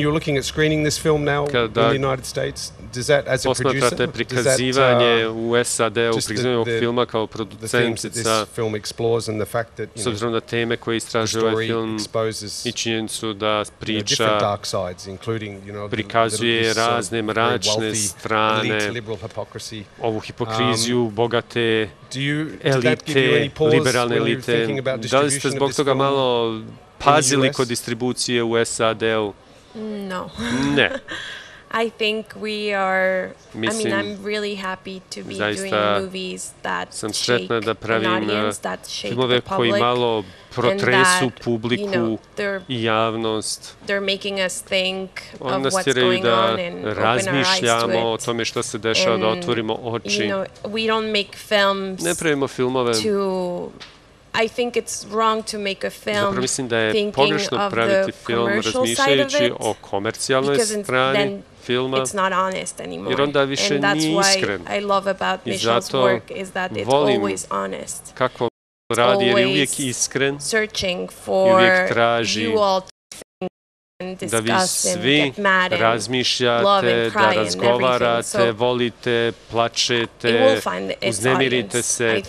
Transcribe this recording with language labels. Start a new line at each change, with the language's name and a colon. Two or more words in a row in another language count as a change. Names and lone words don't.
Bosnian: Kada posmatrate prikazivanje u SAD-u, prikazivanje ovog filma kao producentica, s obzirom na teme koje istražuje ovaj film i činjenicu da priča prikazuje razne mračne strane, ovu hipokriziju, bogate elite, liberalne elite. Da li ste zbog toga malo pazili kod distribucije u SAD-u?
English: No.
Bosnian: Ne.
English: I think we are,
Bosnian: Mislim,
English: I'm really happy to be doing movies that
Bosnian: sam sretna da
English: shake an
Bosnian: pravim
English: audience, that shake
Bosnian: filmove
English: the
Bosnian: koji
English: public,
Bosnian: malo protresu
English: and that,
Bosnian: publiku i javnost.
English: They're making us think
Bosnian: Oni
English: of
Bosnian: nas
English: what's
Bosnian: tjeraju
English: going
Bosnian: da
English: on and open our eyes to
Bosnian: razmišljamo o
English: it.
Bosnian: tome što se dešava, da otvorimo oči.
English: We don't make films
Bosnian: Ne pravimo filmove.
English: I think it's wrong to make a film
Bosnian: Zapravo mislim da je pogrešno praviti film razmišljajući o komercijalnoj strani filma, jer onda više nije iskren. I zato volim kako radi, jer je uvijek iskren i uvijek traži da vi svi razmišljate, da razgovarate, volite, plačete, uznemirite se.